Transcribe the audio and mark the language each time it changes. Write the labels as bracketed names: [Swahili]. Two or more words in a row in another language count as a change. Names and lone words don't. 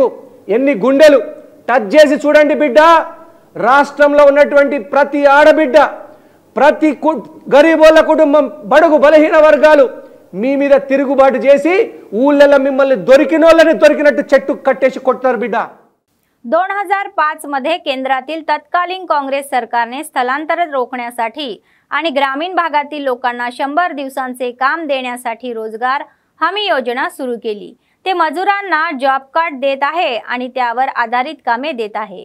[Telugu] ఎన్ని గుండెలు? టచ్ చేసి చూడండి బిడ్డ. రాష్ట్రంలో ఉన్నటువంటి ప్రతి ఆడబిడ్డ, ప్రతి గరీబోళ్ళ కుటుంబం, బడుగు బలహీన వర్గాలు మీ మీద తిరుగుబాటు చేసి ఊళ్ళల్లో मिम्मल्ని దొరికినోళ్ళని దొరికినట్టు చెట్టు कट्टेशी కొడతారు బిడ్డ. [Marathi] 2005 मध्ये केंद्रातील तत्कालीन काँग्रेस सरकारने स्थलांतर रोखण्यासाठी आणि ग्रामीण भागातील लोकांना 100 दिवसांचे काम देण्यासाठी रोजगार हमी योजना सुरू केली. ते मजुरांना जॉब कार्ड देत आहे आणि त्यावर आधारित कामे देत आहे.